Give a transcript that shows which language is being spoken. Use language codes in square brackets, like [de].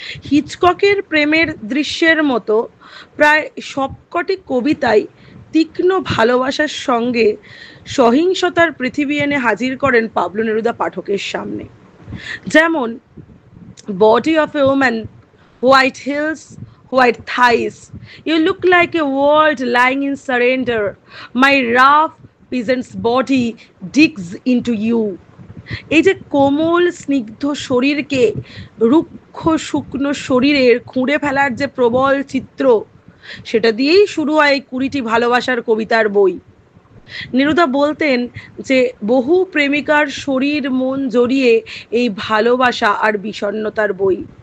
[bn] হিচককের প্রেমের দৃশ্যের মতো প্রায় সবকটি কবিতাই তীক্ষ্ণ ভালোবাসার সঙ্গে সহিংসতার পৃথিবী এনে হাজির করেন পাবলো নেরুদা পাঠকের সামনে। যেমন [en] Body of a woman, white hills, white thighs. You look like a world lying in surrender. My rough peasant's body digs into you. [bn] এই যে কোমল স্নিগ্ধ শরীরকে রুক্ষ শুকনো শরীরের খুঁড়ে ফেলার যে প্রবল চিত্র, সেটা দিয়েই শুরু হয় 20টি ভালোবাসার কবিতার বই। নেরুদা বলতেন যে বহু প্রেমিকার শরীর মন জড়িয়ে এই ভালোবাসা আর বিষণ্ণতার বই।